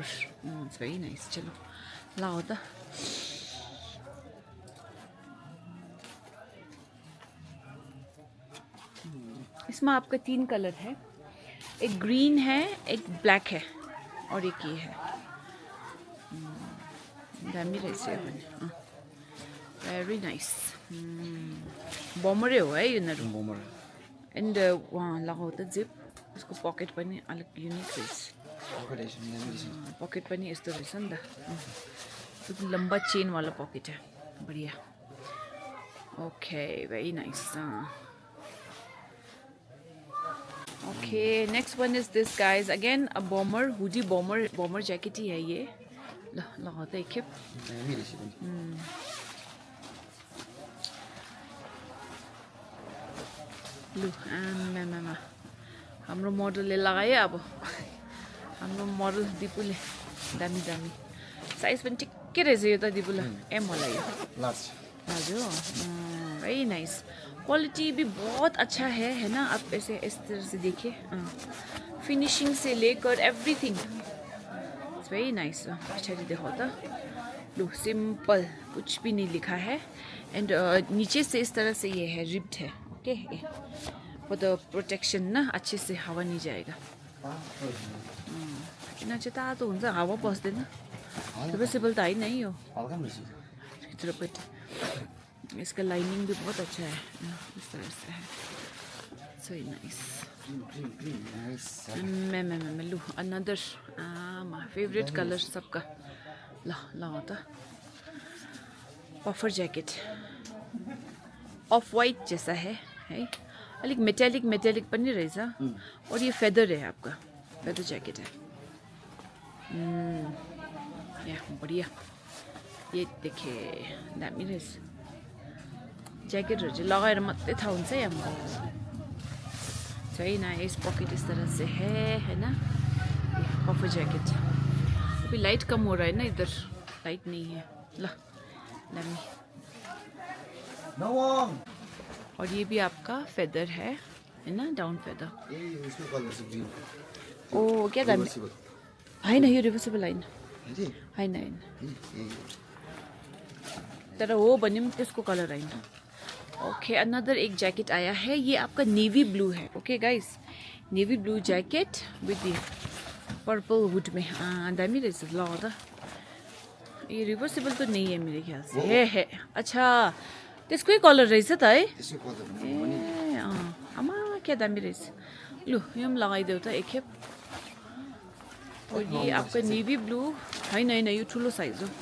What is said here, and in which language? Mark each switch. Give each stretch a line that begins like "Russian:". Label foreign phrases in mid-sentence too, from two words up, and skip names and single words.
English: It's very nice.
Hindi: चलो लाओ तो। इसमें आपका 3 कलर है, एक ग्रीन है, एक ब्लैक है और एक ये है।
Nepali: दामी रहेछ पनि।
English: very nice.
Nepali: बमरै हो है यिनीहरू। एन्ड वहाँ लगाऊ त जिप, उसको पकेट पनि अलिक युनिक रहेछ। पकेट पनि यस्तो रहेछ नि त,
Hindi: लम्बा चेन वाला पकेट है।
English: बढ़िया। okay very nice. Okay, next one is this guys. Again a bomber, hoodie bomber jacket
Hindi: ही है ये। लगाता है एक खेप।
Nepali: लु आम्मामा, हाम्रो मोडलले लगायो अब। हाम्रो मोडल दिपुले दामी दामी। साइज पनि ठिक्कै रहेछ यो त दिपुले। एम होला यो। लार्ज हो।
English: very nice.
Hindi: क्वालिटी भी बहुत अच्छा है ना। आप ऐसे इस तरह से देखिए, फिनिशिंग से लेकर
English: everything it's very nice.
Hindi: अच्छा जी देखो तो, लो सिंपल, कुछ भी नहीं लिखा है। एंड नीचे से इस तरह से ये है, रिब्ड है।
English: okay for the protection
Hindi: ना, अच्छे से हवा नहीं जाएगा।
Nepali: किन चाहिँ तातो हुन्छ, हावा पस्दैन। रिभर्सिबल त होइन है यो, भित्रपट्टि।
Hindi: इसका लाइनिंग भी बहुत अच्छा है, इस तरह से है।
English: so nice.
Hindi: मैं लू
English: another my favourite colour
Hindi: सबका। ल होता
English: puffer jacket, off white
Hindi: जैसा है
Nepali: अलिक मेटेलिक पनि रहेछ।
Hindi: और ये फेदर है, आपका फेदर जैकेट है। या बढ़िया। ये देखिए
Nepali: दामी रहेछ। ज्याकेटहरू चाहिँ लगाएर मात्रै थाहा हुन्छ है हमको।
Hindi: छैन इस पॉकेट इस तरह से है ना,
English: puffer jacket.
Hindi: अभी लाइट कम हो रहा है ना, इधर लाइट नहीं है।
Nepali: ला दामी।
Hindi: और ये भी आपका फेदर है ना,
English: down feather.
Hindi: ओ क्या दामी।
Nepali: होइन यो रिभर्सिबल होइन तर हो भने पनि त्यसको कलर होइन।
English: okay another
Hindi: एक जैकेट आया है, ये आपका
English: navy blue
Hindi: है।
English: Okay guys, navy blue jacket with the purple hood में।
Nepali: दामी रहेछ।
Hindi: ल त ये रिभर्सिबल तो नहीं है मेरे ख्याल से।
Nepali: है अच्छा त्यसकै कलर रहेछ त है। ए आमा क्या दामी रहेछ। लु यो पनि लगाइदेऊ त एक खेप।
Hindi: और ये आपका
English: navy blue
Nepali: होइन यो ठुलो साइज हो।